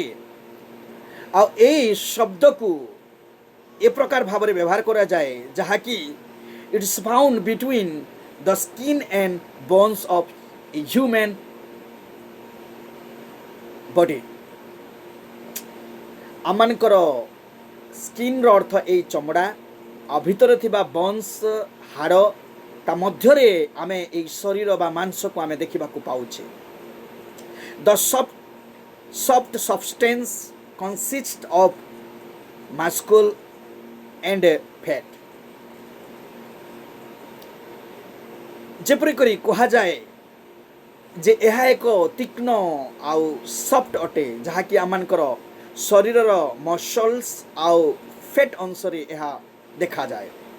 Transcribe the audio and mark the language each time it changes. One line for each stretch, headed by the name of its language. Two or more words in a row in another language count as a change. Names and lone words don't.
Odia: ଆଉ ଏହି ଶବ୍ଦକୁ ଏ ପ୍ରକାର ଭାବରେ ବ୍ୟବହାର କରାଯାଏ ଯାହାକି
English: it's found between the skin and bones of a human body.
Odia: ଆମମାନଙ୍କର ସ୍କିନ୍ର ଅର୍ଥ ଏଇ ଚମଡ଼ା, ଆଉ ଭିତରେ ଥିବା ବୋନ୍ସ ହାଡ଼, ତା ମଧ୍ୟରେ ଆମେ ଏଇ ଶରୀର ବା ମାଂସକୁ ଆମେ ଦେଖିବାକୁ ପାଉଛେ।
English: ଦ soft substance consists of muscle and fat।
Odia: ଯେପରି କରି କୁହାଯାଏ ଯେ ଏହା ଏକ ତୀକ୍ଷ୍ଣ ଆଉ ସଫ୍ଟ ଅଟେ, ଯାହାକି ଆମମାନଙ୍କର ଶରୀରର ମସଲ୍ସ ଆଉ ଫେଟ୍ ଅଂଶରେ ଏହା ଦେଖାଯାଏ।